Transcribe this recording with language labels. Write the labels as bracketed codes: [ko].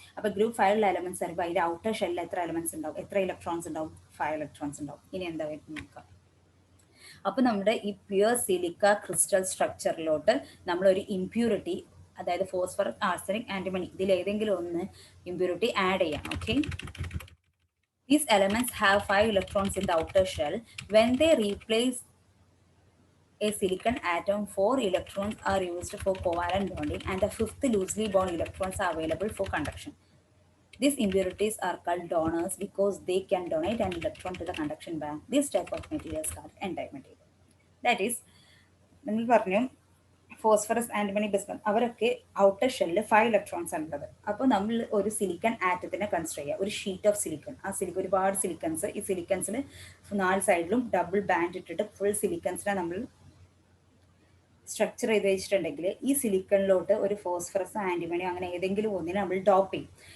[ml] അപ്പോൾ group 5 elements വരുമ്പോൾ അതിൻ്റെ ഔട്ടർ ഷെല്ലിൽ എത്ര എലമെന്റ്സ് ഉണ്ടാവും, എത്ര ഇലക്ട്രോൺസ് ഉണ്ടാവും? 5 ഇലക്ട്രോൺസ് ഉണ്ടാവും. ഇനി എന്താ വരുന്നത് നോക്കാം. അപ്പോൾ നമ്മുടെ ഈ പ്യുവർ സിലിക്ക ക്രിസ്റ്റൽ സ്ട്രക്ചറിലോട്ട് നമ്മളൊരു ഇംപ്യൂരിറ്റി, അതായത് ഫോസ്ഫറസ്, ആർസനിക്, ആന്റിമണി, ഇതിലേതെങ്കിലും ഒന്ന് ഇംപ്യൂരിറ്റി ആഡ് ചെയ്യാം. Okay. [en] These elements have 5 electrons in the outer shell. When they replace a silicon atom, 4 electrons are used for covalent bonding and the 5th loosely bound electrons are available for conduction. These impurities are called donors because they can donate an electron to the conduction band. This type of material is called n-type material. [ml] That is, നമ്മൾ പറഞ്ഞു phosphorus, antimony, bismuth, അവരൊക്കെ outer ഷെല്ലിൽ 5 electrons ആണ് ഉള്ളത്. അപ്പോൾ നമ്മൾ ഒരു silicon ആറ്റത്തിനെ consider ചെയ്യുക, ഒരു ഷീറ്റ് ഓഫ് സിലിക്കൺ. ആ ഒരുപാട് സിലിക്കൺസ്, ഈ സിലിക്കൺസിന് 4 സൈഡിലും ഡബിൾ ബാൻഡ് ഇട്ടിട്ട് ഫുൾ സിലിക്കൺസിനെ നമ്മൾ സ്ട്രക്ചർ ചെയ്ത് വെച്ചിട്ടുണ്ടെങ്കിൽ ഈ സിലിക്കണിലോട്ട് ഒരു ഫോസ്ഫറസ്, ആന്റിമണി, അങ്ങനെ ഏതെങ്കിലും ഒന്നിനെ നമ്മൾ ഡോപ്പ് ചെയ്യും.